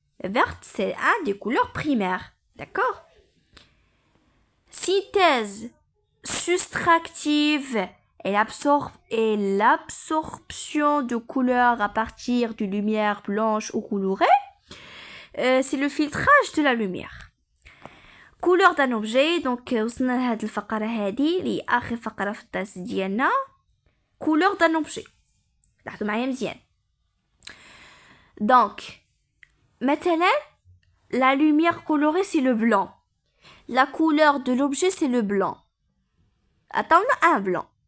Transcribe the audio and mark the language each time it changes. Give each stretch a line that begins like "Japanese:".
French: Verte c'est un des couleurs primaires, d'accord? Synthèse soustractive et l'absorption de couleurs à partir de lumière blanche ou colorée c'est le filtrage de la lumière. Couleur d'un objet.
Arabic: Donc وصلنا لهاد الفقرة هذه اللي آخر فقرة في الدرس ديالنا.
French: Couleur d'un objet.
Arabic: لاحظوا معايا مزيان.
French: Donc مثلا la lumière colorée c'est le blanc. La couleur de l'objet c'est le blanc. Attends, un blanc.